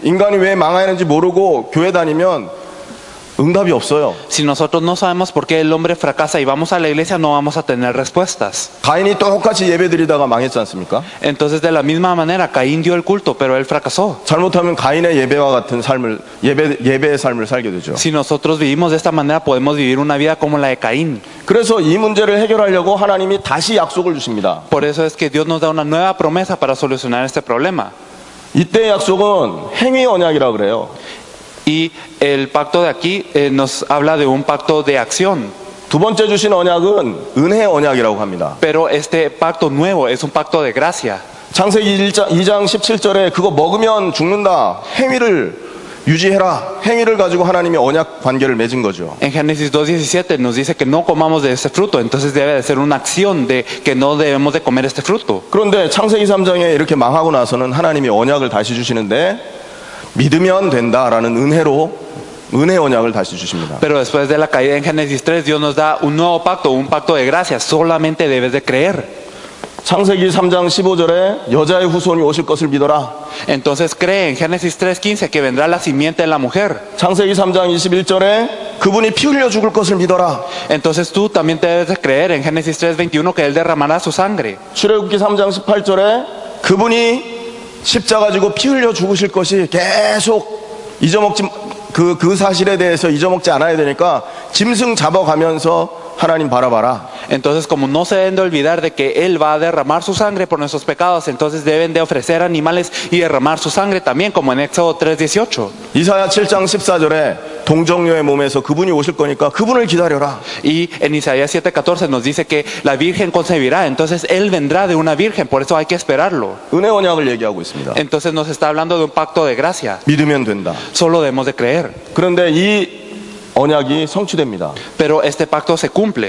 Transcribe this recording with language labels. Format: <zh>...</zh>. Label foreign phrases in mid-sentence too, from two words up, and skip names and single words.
<ko>인간이 왜 망하는지 모르고 교회 다니면 응답이 없어요.</ko> <es>Si nosotros no sabemos por qué el hombre fracasa y vamos a la iglesia, no vamos a tener respuestas.</es> <ko>가인이 똑같이 예배드리다가 망했지 않습니까?</ko> <es>Entonces de la misma manera, Caín dio el culto, pero él fracasó.</es> <ko>잘못하면 가인의 예배와 같은 삶을 예배의 삶을 살게 되죠.</ko> <es>Si nosotros vivimos de esta manera, podemos vivir una vida como la de Caín.</es> <ko>그래서 이 문제를 해결하려고 하나님이 다시 약속을 주십니다.</ko> <es>Por eso es que Dios nos da una nueva promesa para solucionar este problema.</es> <ko>이때 약속은 행위 언약이라고 그래요.</ko> <es>Y el pacto de aquí nos habla de un pacto de acción.</es> <ko>두 번째 주신 언약은 은혜 언약이라고 합니다.</ko> <es>Pero este pacto nuevo es un pacto de gracia.</es> <ko>창세기 2장 17절에 그거 먹으면 죽는다. 행위를 유지해라. 행위를 가지고 하나님이 언약 관계를 맺은 거죠.</ko> <es>En Génesis 2:17 nos dice que no comamos de este fruto, entonces debe de ser una acción de que no debemos de comer este fruto.</es> <ko>그런데 창세기 3장에 이렇게 망하고 나서는 하나님이 언약을 다시 주시는데 믿으면 된다라는 은혜 언약을 다시 주십니다.</ko> <es>Pero después de la caída en Génesis 3, Dios nos da un nuevo pacto, un pacto de gracia. Solamente debes de creer.</es> <ko>창세기 3장 15절에 여자의 후손이 오실 것을 믿어라.</ko> <es>Entonces cree en Génesis 3:15 que vendrá la simiente de la mujer.</es> <ko>창세기 3장 21절에 그분이 피 흘려 죽을 것을 믿어라.</ko> <es>Entonces tú también debes de creer en Génesis 3:21 que él derramará su sangre.</es> <ko>출애굽기 3장 18절에 그분이 십자가 지고 피 흘려 죽으실 것이 계속 잊어먹지 그 사실에 대해서 잊어먹지 않아야 되니까 짐승 잡아가면서 하나님 바라봐라.</ko> <es>Entonces, como no se deben de olvidar de que Él va a derramar su sangre por nuestros pecados, entonces deben de ofrecer animales y derramar su sangre también, como en Éxodo 3:18.</es> <ko>이사야 7장 14절에 동정녀의 몸에서 그분이 오실 거니까 그분을 기다려라.</ko> <es>Y en Isaías 7:14 nos dice que la virgen concebirá, entonces Él vendrá de una virgen, por eso hay que esperarlo.</es> <ko>은혜 언약을 얘기하고 있습니다.</ko> <es>Entonces nos está hablando de un pacto de gracia.</es> <ko>믿으면 된다.</ko> <es>Solo debemos de creer.</es> <ko>그런데 이 언약이 성취됩니다.</ko> <es>Pero este pacto se cumple.</es>